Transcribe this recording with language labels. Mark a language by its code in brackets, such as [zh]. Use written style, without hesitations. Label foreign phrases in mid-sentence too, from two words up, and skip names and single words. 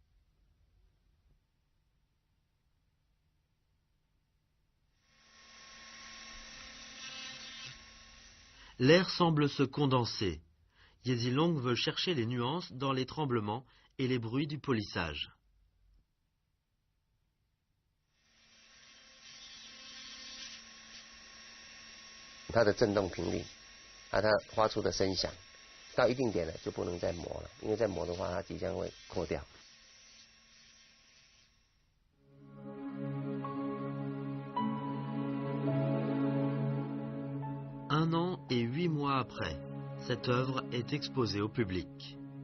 [fr] L'air semble se condenser. Yezilong veut chercher les nuances dans les tremblements et les bruits du polissage. [zh] 它的振动频率，它发出的声响，到一定点了就不能再磨了，因为再磨的话，它即将会破掉。 [fr] Un an et 8 mois après, cette œuvre est exposée au public.